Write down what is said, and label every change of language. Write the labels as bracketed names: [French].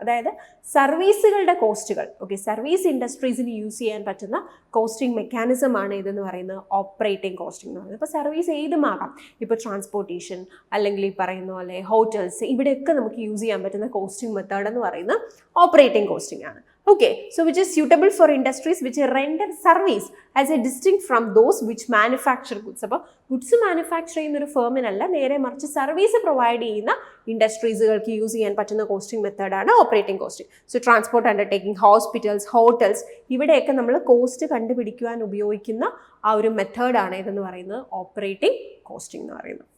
[Malayalam] അതായത് സർവീസുകളുടെ കോസ്റ്റുകൾ, okay, service ഇൻഡസ്ട്രീസിന് use ചെയ്യാൻ പറ്റുന്ന കോസ്റ്റിംഗ് മെക്കാനിസം ആണ് ഇതെന്ന് പറയുന്നത് ഓപ്പറേറ്റിംഗ് കോസ്റ്റിംഗ് എന്ന് പറയുന്നത്. ഇപ്പോൾ സർവീസ് ഏതുമാകാം, ഇപ്പോൾ ട്രാൻസ്പോർട്ടേഷൻ അല്ലെങ്കിൽ ഈ പറയുന്ന പോലെ ഹോട്ടൽസ്, ഇവിടെയൊക്കെ നമുക്ക് യൂസ് ചെയ്യാൻ പറ്റുന്ന കോസ്റ്റിംഗ് മെത്തേഡ് എന്ന് പറയുന്നത് ഓപ്പറേറ്റിംഗ് കോസ്റ്റിംഗ് ആണ്. [English] Okay, so which is suitable for industries which render service as a distinct from those which manufacture goods. [Malayalam] അപ്പോൾ ഗുഡ്സ് മാനുഫാക്ചർ ചെയ്യുന്ന ഒരു ഫേമിനല്ല, നേരെ മറിച്ച് സർവീസ് പ്രൊവൈഡ് ചെയ്യുന്ന ഇൻഡസ്ട്രീസുകൾക്ക് യൂസ് ചെയ്യാൻ പറ്റുന്ന കോസ്റ്റിംഗ് മെത്തേഡാണ് operating costing. So transport undertaking, hospitals, hotels, ഇവിടെയൊക്കെ നമ്മൾ കോസ്റ്റ് കണ്ടുപിടിക്കുവാൻ ഉപയോഗിക്കുന്ന ആ ഒരു മെത്തേഡാണ് ഇതെന്ന് പറയുന്നത് ഓപ്പറേറ്റിംഗ് കോസ്റ്റിംഗ് എന്ന് പറയുന്നത്.